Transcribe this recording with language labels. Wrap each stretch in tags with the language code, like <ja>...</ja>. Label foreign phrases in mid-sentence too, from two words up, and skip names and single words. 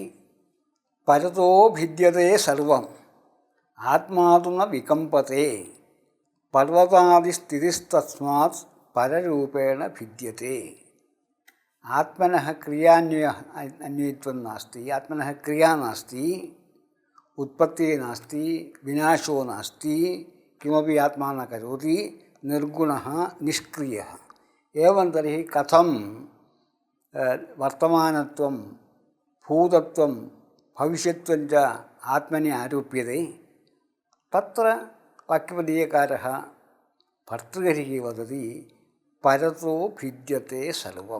<sa>പരതോ ഭിദ്യത്തെ സർവം ആത്മാതു ന വികമ്പത്തെ പർവ്വതാദിസ്ഥിതിസ്തസ്മാത് പരരൂപേണ ഭിദ്യത്തെ. ആത്മനഃ ക്രിയാന്വയത്വം നാസ്തി, ആത്മനഃ ക്രിയാ നാസ്തി, ഉത്പത്തി നാസ്തി, വിനാശോ നാസ്തി, കിമപി ആത്മാ ന കരോതി, നിർഗുണഃ നിഷ്ക്രിയഃ. एवं तर्हि कथं वर्तमानत्वं भूतत्वं भविष्यत्वं च आत्मनि आरोप्यते. तत्र वाक्यपदीयकारः भर्तृहरिः वदति परतो भिद्यते सर्वं.</sa>